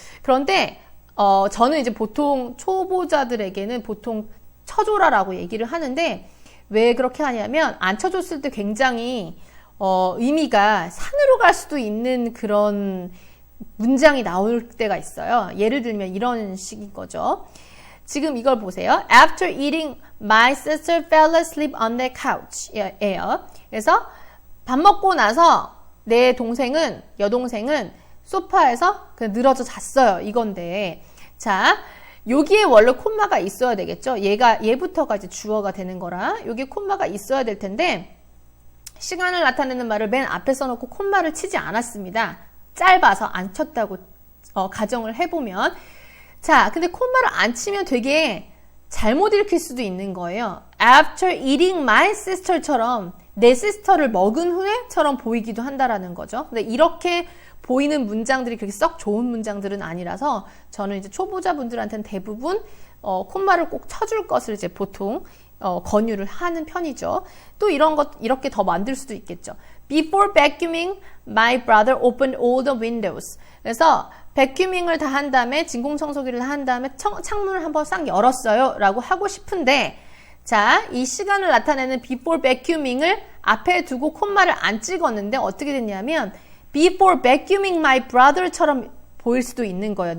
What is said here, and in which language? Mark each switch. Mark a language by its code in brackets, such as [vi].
[ko] 그런데 저는 이제 보통 초보자들에게는 보통 쳐줘라라고 얘기를 하는데, 왜 그렇게 하냐면 안 쳐줬을 때 굉장히 의미가 산으로 갈 수도 있는 그런 문장이 나올 때가 있어요. 예를 들면 이런 식인 거죠. 지금 이걸 보세요. [en] After eating, my sister fell asleep on the couch. [ko] 예요. 그래서 밥 먹고 나서 내 여동생은 소파에서 그냥 늘어져 잤어요. 이건데. 자, 여기에 원래 콤마가 있어야 되겠죠. 얘부터가 이제 주어가 되는 거라. 여기에 콤마가 있어야 될 텐데, 시간을 나타내는 말을 맨 앞에 써놓고 콤마를 치지 않았습니다. 짧아서 안 쳤다고 가정을 해보면. 자, 근데 콤마를 안 치면 되게 잘못 읽힐 수도 있는 거예요. [en] After eating my sister [ko] 처럼 내 시스터를 먹은 후에처럼 보이기도 한다라는 거죠. 근데 이렇게 보이는 문장들이 그렇게 썩 좋은 문장들은 아니라서 저는 이제 초보자분들한테는 대부분 콤마를 꼭 쳐줄 것을 이제 보통 권유를 하는 편이죠. 또 이렇게 더 만들 수도 있겠죠. [en] Before vacuuming, my brother opened all the windows. [ko] 그래서 vacuuming을 다 한 다음에, 진공청소기를 한 다음에 창문을 한번 싹 열었어요 라고 하고 싶은데, 자, 이 시간을 나타내는 [en] before vacuuming [ko] 을 앞에 두고 콤마를 안 찍었는데 어떻게 됐냐면 [en] before vacuuming my brother [ko] 처럼 보일 수도 있는 거예요.